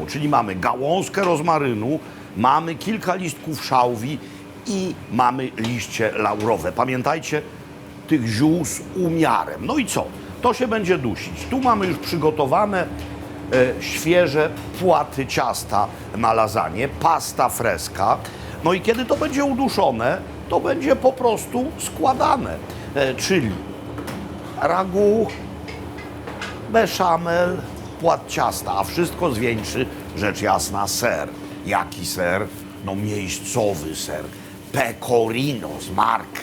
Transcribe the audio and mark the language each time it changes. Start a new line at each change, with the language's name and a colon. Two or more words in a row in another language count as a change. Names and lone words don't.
Polish: Czyli mamy gałązkę rozmarynu, mamy kilka listków szałwi i mamy liście laurowe. Pamiętajcie, tych ziół z umiarem. No i co? To się będzie dusić. Tu mamy już przygotowane świeże płaty ciasta na lasagne,
Italian: pasta fresca.
Polish: No i kiedy to będzie uduszone, to będzie po prostu składane. Czyli ragu, beszamel, płat ciasta, a wszystko zwieńczy, rzecz jasna, ser. Jaki ser? No miejscowy ser. Pecorino z Markę.